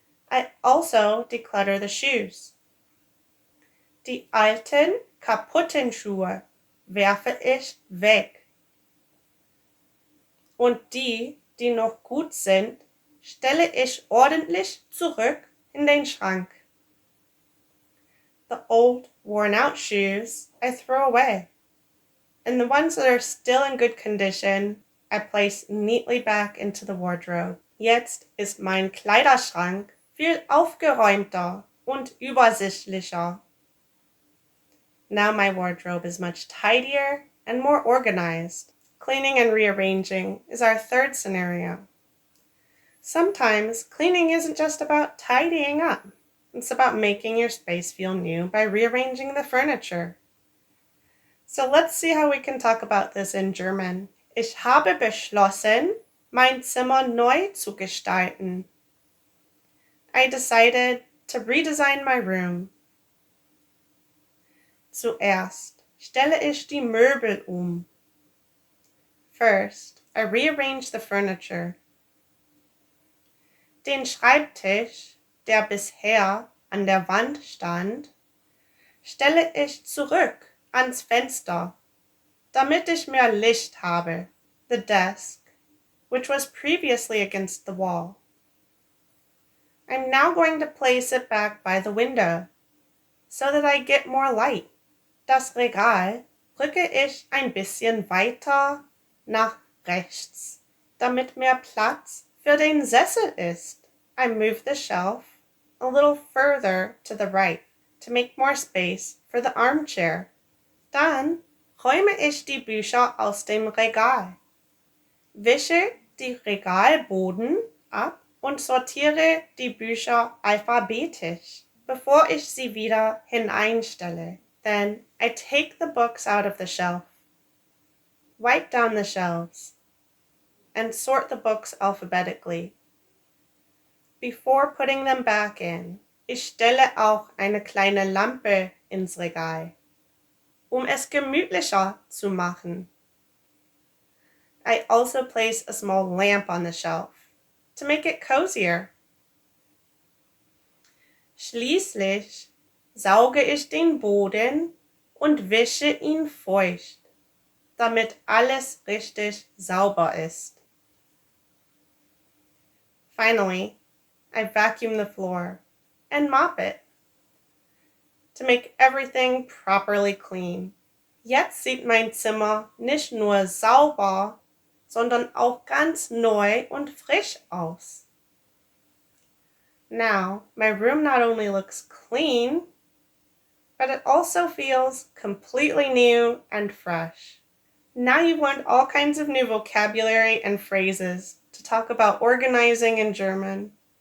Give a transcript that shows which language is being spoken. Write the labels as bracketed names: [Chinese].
[English] I also declutter the shoes. [German] Die alten, kaputten Schuhe werfe ich weg. Und die, die noch gut sind, stelle ich ordentlich zurück in den Schrank. [English] The old, worn-out shoes I throw away, and the ones that are still in good condition I place neatly back into the wardrobe. [German] Jetzt ist mein Kleiderschrank viel aufgeräumter und übersichtlicher. [English] Now my wardrobe is much tidier and more organized. Cleaning and rearranging is our third scenario. Sometimes cleaning isn't just about tidying up. It's about making your space feel new by rearranging the furniture. So let's see how we can talk about this in German. [German] Ich habe beschlossen, mein Zimmer neu zu gestalten. [English] I decided to redesign my room. [German] Zuerst stelle ich die Möbel [English] First, I rearrange the furniture. [German] Den Schreibtisch, der bisher an der Wand stand, stelle ich zurück ans Fenster, damit ich mehr Licht habe. [English] The desk, which was previously against the wall. I'm now going to place it back by the window, so that I get more light. [German] Das Regal rücke ich ein bisschen weiter nach rechts, damit mehr Platz für den Sessel ist. [English] I move the shelf a little further to the right to make more space for the armchair. [German] Dann räume ich die Bücher aus dem Regal, wische die Regalboden ab und sortiere die Bücher alphabetisch, bevor ich sie wieder hineinstelle. [English] Then I take the books out of the shelf, wipe down the shelves, and sort the books alphabetically. Before putting them back in, [German] ich stelle auch eine kleine Lampe ins Regal, es gemütlicher zu machen. [English] I also place a small lamp on the shelf to make it cozier. [German] Schließlich sauge ich den Boden und wische ihn feucht, damit alles richtig sauber ist. [English] Finally, I vacuum the floor and mop it to make everything properly clean. [German] Jetzt sieht mein Zimmer nicht nur sauber, sondern auch ganz neu und frisch aus. [English] Now, my room not only looks clean, but it also feels completely new and fresh. Now you've learned all kinds of new vocabulary and phrases to talk about organizing in German.